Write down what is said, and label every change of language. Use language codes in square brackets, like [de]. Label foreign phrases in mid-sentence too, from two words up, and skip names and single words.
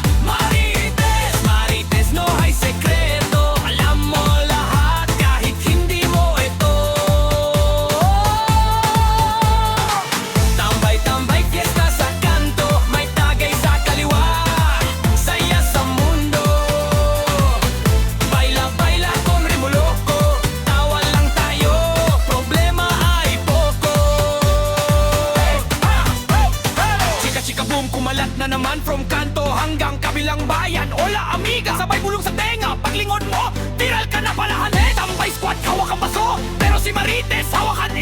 [tl] Marites, Marites, [es] no hay sekreto. [tl] Alam mo lahat kahit hindi mo ito. Tambay-tambay, fiesta sa kanto. May tagay sa kaliwa, saya sa mundo. [es] Baila-baila con ritmo loco. [tl] Tawa lang tayo, problema ay poco. Chika-chika boom, kumalat na naman from kanto hanggang kabilang bayan. [es] Hola amiga, [tl] sabay bulong sa tenga. Paglingon mo, viral ka na palahan. Tambay squad, hawak ang baso. Pero si Marites, hawakan info.